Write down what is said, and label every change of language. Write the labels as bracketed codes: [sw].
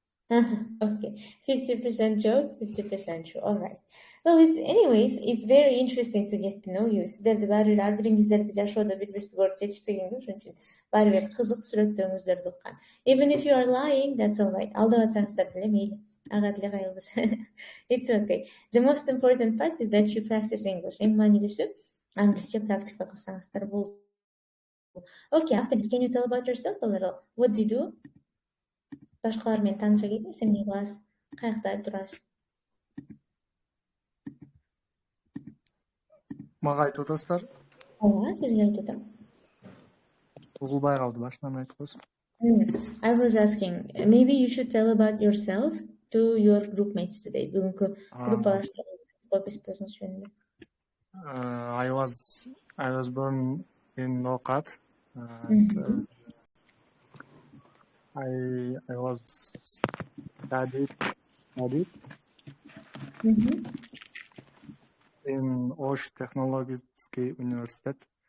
[en] Okay, 50% joke, 50% true. All right. Well, it's very interesting to get to know you. [ky] Сиздерди баары ар бириңиздерди жашоодо бири-бирибизди көрүп жетишпегенге ошон үчүн баары бир кызык сүрөттөрүңүздөрдү уккан. [en] Even if you are lying, that's all right. [ky] Алдап атсаңыздар деле мейли. Ага деле кайылбыз. [en] It's okay. The most important part is that you practice English. [ky] Эң маанилүүсү англисче практика кылсаңыздар болду. [en] Okay, Автандил, can you tell about yourself a little? What do you do? [ky] Башкалар менен тааныша кетиңиз, эмне кыласыз? Каякта турасыз? Мага айтып атасыздар? Ооба, сизге айтып атам. Угулбай калды, башынан айтып койсуң. [en] I was asking, maybe you should tell about yourself to your group mates today. [ky] Бүгүнкү группалашта койбойсуңуз жөнүндө. [en] I was born in Nokat. And I was studied in Osh Technological University.